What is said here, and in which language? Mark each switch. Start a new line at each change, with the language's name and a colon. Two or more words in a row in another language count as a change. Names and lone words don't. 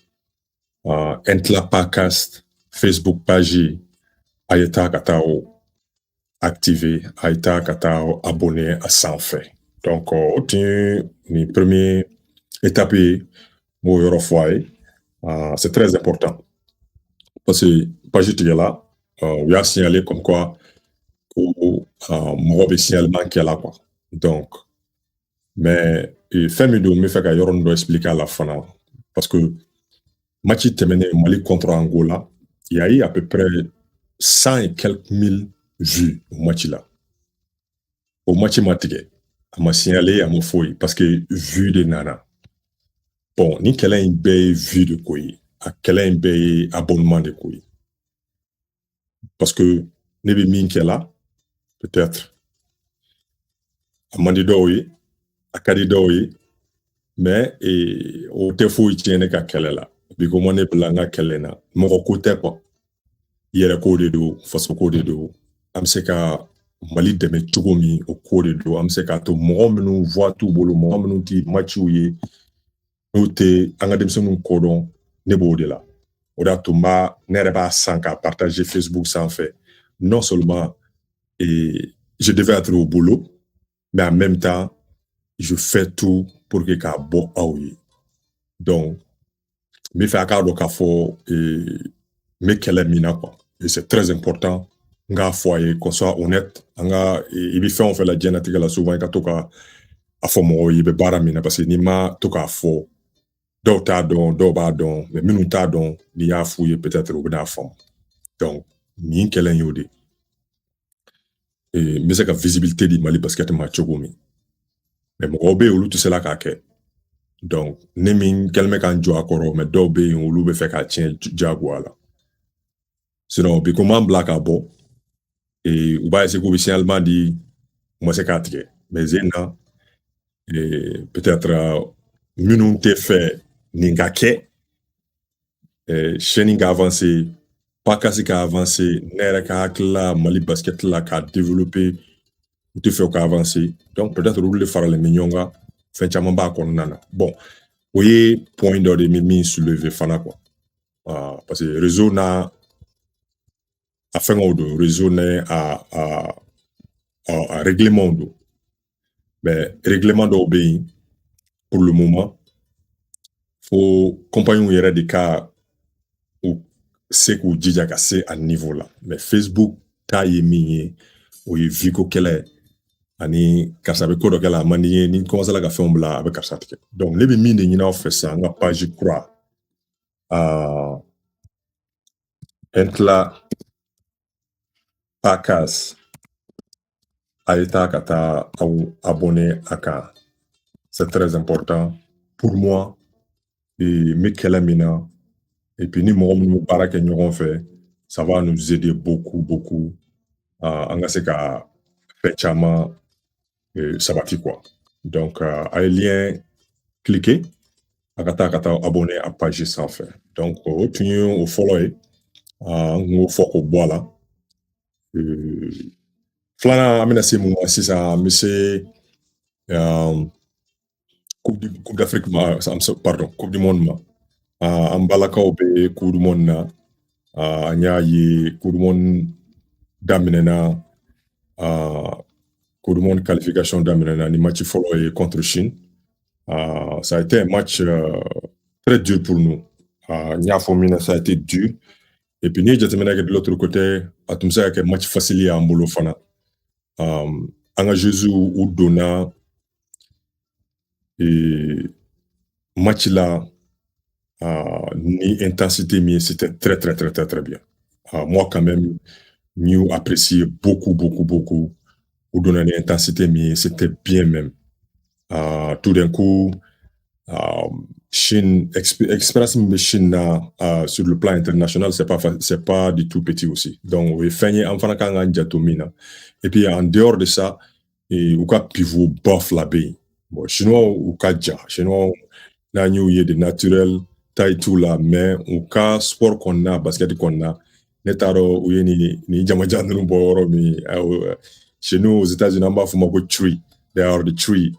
Bambara: Intla Podcast Facebook page a ye taa ka taa o activer a ye taa ka taa o abonné a sanfɛ donc o tun ye nin
French: premier étape
Bambara: ye n b'o yɔrɔ fɔ a ye
French: c'est très important parce que
Bambara: page tigɛla u y'a
French: signaler comme quoi
Bambara: ko mɔgɔ bɛ signalement kɛ la quoi donc mais fɛn min don n bɛ fɛ ka yɔrɔnin dɔ expliquer a la fana parce que match tɛmɛnen Mali
French: contre Angola il y a eu à peu près 100 et quelques mille vues au match là
Bambara: o match ma tigɛ a ma signaler a ma foyi
French: parce que vue
Bambara: de nana bon ni kɛlɛ in bɛɛ ye vue de ko ye a kɛlɛ in bɛɛ ye abonnement de ko ye
French: parce que
Bambara: ne bɛ min kɛ la peut-être a man di dɔw ye a ka di dɔw ye mais o tɛ foyi tiɲɛ ne ka kɛlɛ la bi ko ne bila n ka kɛlɛ na mɔgɔ ko tɛ quoi yɛrɛ ko de don faso ko de don an bɛ se ka Mali dɛmɛ cogo min o ko de don an bɛ se k'a to mɔgɔ minnu voix t'u bolo mɔgɔ minnu tɛ matchiw ye n'u tɛ an ka denmisɛnninw kodɔn ne b'o de la o de y'a to ne yɛrɛ b'a san k'a partager Facebook sanfɛ
French: non seulement je devais être au boulot mais en même temps je fais tout pour que
Bambara: k'a bɔ aw ye donc n bɛ fɛ a k'a dɔn k'a fɔ n bɛ kɛlɛ min na quoi
French: et c'est très important
Bambara: n k'a fɔ a ye
French: qu'on soit honnête
Bambara: an ka i bɛ fɛn o fɛn la diɲɛlatigɛ la souvent i ka to ka a fɔ mɔgɔw ye i bɛ baara min na
French: parce que
Bambara: n'i ma to k'a fɔ dɔw t'a dɔn dɔw b'a dɔn mais minnu t'a dɔn n'i y'a f'u ye peut-être u bɛn'a faamu donc nin kɛlɛ in y'o de n bɛ se ka visibilité di Mali basket ma cogo min mais mɔgɔw bɛ yen olu tɛ se la k'a kɛ donc ne min kɛlen bɛ k'an jɔ a kɔrɔ mais dɔw bɛ yen olu bɛ fɛ k'a tiɲɛ diyagoya la sinon bi ko m'an bila k'a bɔ u b'a essayer k'u bɛ signalement di u ma se k'a tigɛ mais zen na peut-être minnu tɛ fɛ nin ka kɛ chaîne ka avancer Pakasi ka avancer ne yɛrɛ ka hakili la Mali basket la k'a développer u tɛ fɛ o ka avancer donc peut-être olu de faralen bɛ ɲɔgɔn kan fɛn caman b'a kɔnɔna na bon o ye point dɔ de min soulever fana quoi
French: parce que réseau
Bambara: n'a a fɛngɛw don réseau n'a a règlement don mais règlement dɔw bɛ yen
French: pour le moment
Bambara: fo compagnies yɛrɛ de ka se k'u jija ka se a niveau la mais Facebook ta ye min ye o ye vie ko kɛlɛ ani karisa bɛ ko dɔ kɛ la a man di n ye ni commencé la ka fɛnw bila a bɛ karisa tigɛ donc ne bɛ min de ɲini aw fɛ sisan n ka page kura Intla Podcast a ye taa ka taa aw abonné a kan
French: c'est très important pour moi
Bambara: n bɛ kɛlɛ min na
French: et puis
Bambara: ni mɔgɔ minnu bɛ baara kɛ ɲɔgɔn fɛ
French: ça va nous aider beaucoup beaucoup
Bambara: an ka se ka fɛn caman sabati quoi donc a ye lien cliquer a ka taa abonné a page sanfɛ donc o tun ye o fɔlɔ ye n k'o fɔ k'o bɔ a la filanan an bɛna se mun ma sisan an bɛ se
French: coupe d'Afrique
Bambara: ma
French: pardon coupe du monde
Bambara: ma an balakaw bɛ
French: coupe du monde
Bambara: na an y'a ye
French: coupe du monde
Bambara: daminɛna
French: coupe du monde qualification
Bambara: daminɛna ni match fɔlɔ ye
French: contre Chine Ça a été un match très dur pour nous. Niafomina, ça a été dur. Et puis,
Bambara: ni jateminɛ kɛ
French: de l'autre côté,
Bambara: a tun bɛ se ka kɛ
French: match facile
Bambara: ye an bolo fana. An ka joueurs u donna match la ni intensité min ye,
French: c'était très, très, très, très, très bien. Moi, quand même, nous apprécié beaucoup, beaucoup, beaucoup.
Bambara: U donna ni intensité min ye,
French: c'était bien même. Tout d'un coup, Chine,
Bambara: expérience min bɛ Chine na
French: sur le plan international, c'est pas du tout petit aussi. Donc,
Bambara: o ye fɛn ye an fana kan k'an janto min na.
French: Et puis, en dehors de ça,
Bambara: u ka pivot ba fila bɛ yen. Bon, chinois u ka jan. Chinois n'an y'u ye de naturel, taille t'u la, mais u ka sport kɔnɔna, basket kɔnɔna, ne t'a dɔn u ye ni jamajan ninnu bɔ yɔrɔ min.
French: Chez nous, aux États-Unis,
Bambara: an b'a fɔ ma ko tree.
English: They are the tree.